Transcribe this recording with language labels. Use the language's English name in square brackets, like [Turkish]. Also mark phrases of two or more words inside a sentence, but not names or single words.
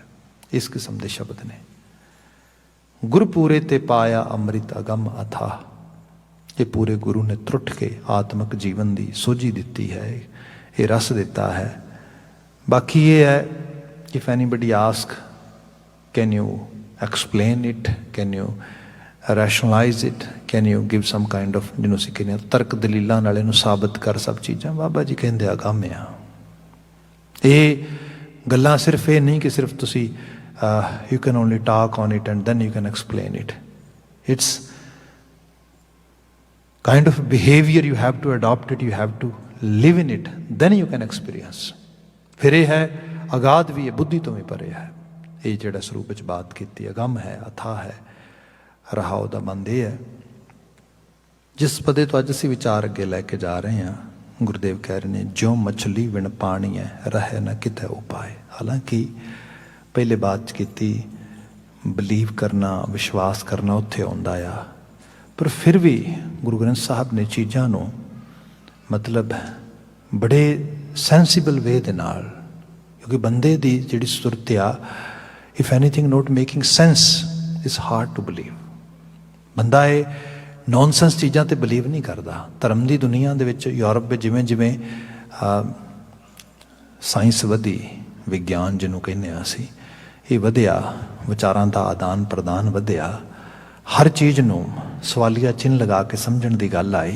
[Punjabi] ਇਸ ਕਿਸਮ ਦੇ ਸ਼ਬਦ ਨੇ। ਗੁਰਪੂਰੇ ਤੇ ਪਾਇਆ ਅੰਮ੍ਰਿਤ ਅਗਮ ਅਥਾਹ। ਇਹ ਪੂਰੇ ਗੁਰੂ ਨੇ ਤਰੁੱਠ ਕੇ ਆਤਮਿਕ ਜੀਵਨ ਦੀ ਸੋਝੀ ਦਿੱਤੀ ਹੈ, ਇਹ ਰਸ ਦਿੱਤਾ ਹੈ। ਬਾਕੀ ਇਹ ਹੈ, [English] If anybody ask can you explain it, can you rationalize it, can you give some kind of, [Punjabi] ਜਿਹਨੂੰ ਅਸੀਂ ਕਹਿੰਦੇ ਹਾਂ ਤਰਕ ਦਲੀਲਾਂ ਨਾਲ ਇਹਨੂੰ ਸਾਬਤ ਕਰ ਸਭ ਚੀਜ਼ਾਂ। ਬਾਬਾ ਜੀ ਕਹਿੰਦੇ ਅਗੰਮ ਆ। ਇਹ ਗੱਲਾਂ ਸਿਰਫ ਇਹ ਨਹੀਂ ਕਿ ਸਿਰਫ ਤੁਸੀਂ [English] you can only talk on it and then you can explain it. It's kind of behavior, you have to adopt it, you have to live in it, then you can experience. [Punjabi] ਫਿਰ ਇਹ ਹੈ ਅਗਾਧ ਵੀ ਹੈ, ਬੁੱਧੀ ਤੋਂ ਵੀ ਪਰੇ ਹੈ। ਇਹ ਜਿਹੜਾ ਸਰੂਪ ਵਿੱਚ ਬਾਤ ਕੀਤੀ ਅਗੰਮ ਹੈ, ਅਥਾਹ ਹੈ। ਰਹਾਉ ਦਾ ਬੰਦ ਇਹ ਹੈ। ਜਿਸ ਪਦੇ ਤੋਂ ਅੱਜ ਅਸੀਂ ਵਿਚਾਰ ਅੱਗੇ ਲੈ ਕੇ ਜਾ ਰਹੇ ਹਾਂ, ਗੁਰਦੇਵ ਕਹਿ ਰਹੇ ਨੇ, ਜਿਉਂ ਮਛਲੀ ਵਿਣ ਪਾਣੀ ਹੈ, ਰਹੇ ਨਾ ਕਿਤੇ ਉਪਾਏ। ਹਾਲਾਂਕਿ ਪਹਿਲੇ ਬਾਤ 'ਚ ਕੀਤੀ ਬਲੀਵ ਕਰਨਾ, ਵਿਸ਼ਵਾਸ ਕਰਨਾ ਉੱਥੇ ਆਉਂਦਾ ਆ, ਪਰ ਫਿਰ ਵੀ ਗੁਰੂ ਗ੍ਰੰਥ ਸਾਹਿਬ ਨੇ ਚੀਜ਼ਾਂ ਨੂੰ ਮਤਲਬ ਬੜੇ [English] sensible way [Punjabi] ਦੇ ਨਾਲ, ਕਿਉਂਕਿ ਬੰਦੇ ਦੀ ਜਿਹੜੀ ਸੁਰਤ ਆ, [English] if anything not making sense is hard to believe. [Punjabi] ਬੰਦਾ ਇਹ ਨੌਨਸੈਂਸ ਚੀਜ਼ਾਂ ਤੇ ਬਲੀਵ ਨਹੀਂ ਕਰਦਾ। ਧਰਮ ਦੀ ਦੁਨੀਆ ਦੇ ਵਿੱਚ ਯੂਰਪ ਵਿੱਚ ਜਿਵੇਂ ਜਿਵੇਂ ਸਾਇੰਸ ਵਧੀ, ਵਿਗਿਆਨ ਜਿਹਨੂੰ ਕਹਿੰਦੇ ਹਾਂ ਅਸੀਂ, ਇਹ ਵਧਿਆ, ਵਿਚਾਰਾਂ ਦਾ ਆਦਾਨ ਪ੍ਰਦਾਨ ਵਧਿਆ, ਹਰ ਚੀਜ਼ ਨੂੰ ਸਵਾਲੀਆ ਚਿੰਨ੍ਹ ਲਗਾ ਕੇ ਸਮਝਣ ਦੀ ਗੱਲ ਆਈ।